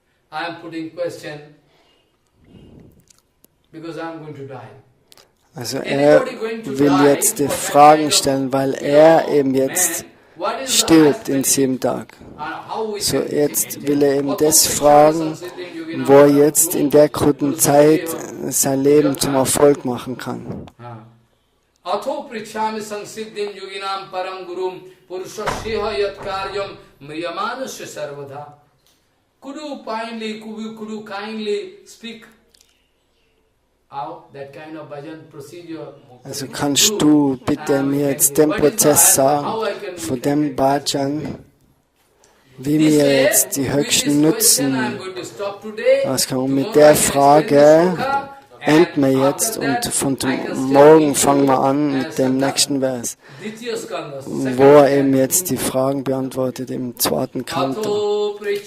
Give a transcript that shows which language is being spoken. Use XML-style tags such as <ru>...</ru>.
<en>I am putting question because I am going to die.</en> <de>Also er will jetzt die Fragen stellen, weil er eben jetzt stirbt in 7 Tagen. So jetzt will er eben das fragen, wo er jetzt in der kurzen Zeit sein Leben zum Erfolg machen kann.</de> <sa>Atho prichyami sansiddhim yoginam param gurum purushasyeha yat karyam mriyamanasya sarvadha.</sa> <en>Could you kindly speak out that kind of bhajan procedure?</en> <de>Also kannst du bitte mir jetzt den Prozess sagen, von dem Bhajan, wie wir jetzt die höchsten Nutzen rauskommen. Und mit der Frage enden wir jetzt und von morgen fangen wir an mit dem nächsten Vers, wo er eben jetzt die Fragen beantwortet im zweiten Kanto.</de>